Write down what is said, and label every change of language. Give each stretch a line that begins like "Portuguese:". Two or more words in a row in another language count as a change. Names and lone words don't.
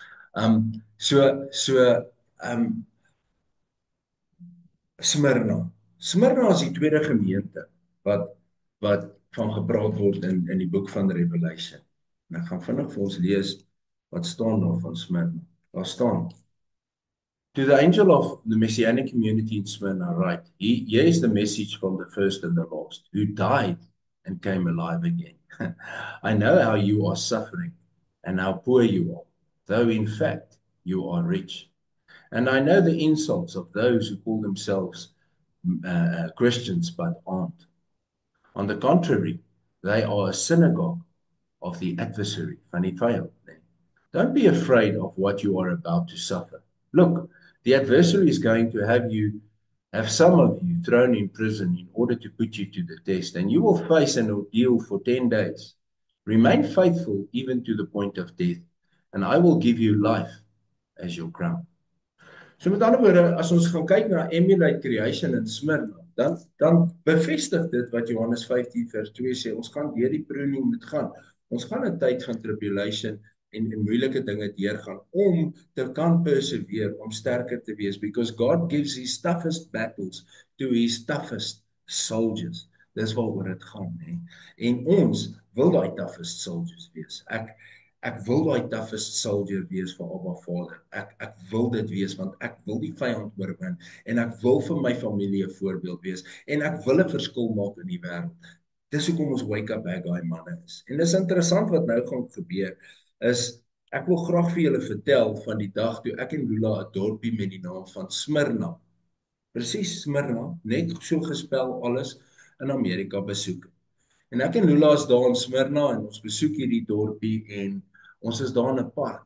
Afrikaans: So Smyrna. Smyrna is die tweede gemeente wat wat van gepraat word in die boek van Revelation. En ek gaan vinnig vir ons lees wat staan daar van Smyrna. Daar staan:
English: To the angel of the Messianic community in Smyrna write, here is the message from the first and the last, who died and came alive again. I know how you are suffering and how poor you are, though in fact you are rich. And I know the insults of those who call themselves Christians but aren't. On the contrary, they are a synagogue of the adversary,
Afrikaans: van die vyand.
English: Don't be afraid of what you are about to suffer. Look, the adversary is going to have some of you thrown in prison in order to put you to the test, and you will face an ordeal for 10 days. Remain faithful even to the point of death, and I will give you life as your crown.
Afrikaans: So met ander woorde, as ons gaan kyk na Emulate Creation in Smyrna, dan bevestig dit wat Johannes 15 vers 2 sê, ons gaan deur die pruning moet gaan. Ons gaan 'n tyd van tribulation en moeilike dinge deurgaan om te kan persevere, om sterker te wees,
English: because God gives his toughest battles to his toughest soldiers.
Afrikaans: Dis waaroor dit gaan, hè. En ons wil daai
English: toughest soldiers
Afrikaans: wees. Ek wil daai
English: toughest soldier
Afrikaans: wees vir Abba Vader. Ek wil dit wees want ek wil die vyand oorwin en ek wil vir my familie 'n voorbeeld wees en ek wil 'n verskil maak in die wêreld. Dis hoekom ons
English: wake up bad guy
Afrikaans: manne is. En dis interessant wat nou gaan gebeur is ek wil graag vir julle vertel van die dag toe ek en Lula 'n dorpie met die naam van Smyrna. Presies Smyrna, net so gespel alles in Amerika besoek. En ek en Lula is daar in Smyrna en ons besoek hierdie dorpie en ons is daar in 'n park.